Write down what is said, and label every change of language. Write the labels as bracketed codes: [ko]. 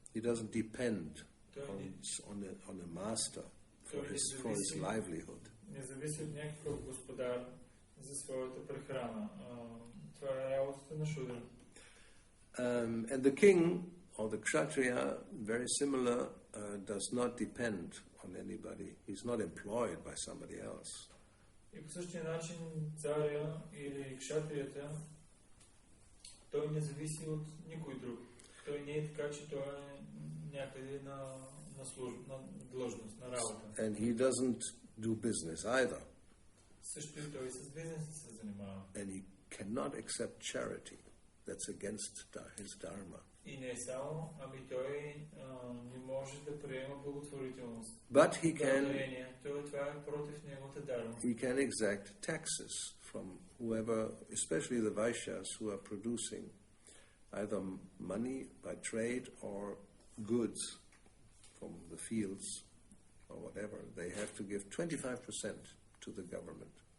[en] He doesn't depend on a master for his livelihood. [bg] Не зависи от някакъв господар за своята прехрана. Това е работата на Шудра. [en] And the king or the kshatriya, very similar, does not depend on anybody. He's not employed by somebody else. [bg] И по същия начин царя или кшатрията, той не зависи от никой друг. Той не е така, че той е някъде на длъжност, на работа. [en] And he doesn't do business either. [bg] Също и той с бизнеса се занимава. [en] And he cannot accept charity. That's against his dharma. [bg] И не само, ами той не може да приема благотворителност. [en] But he can. [bg] Това е против неговата дharma. [en] He can exact taxes from whoever, especially the Vaishyas who are producing either money by trade or goods from the fields or whatever. They have to give 25% to the government.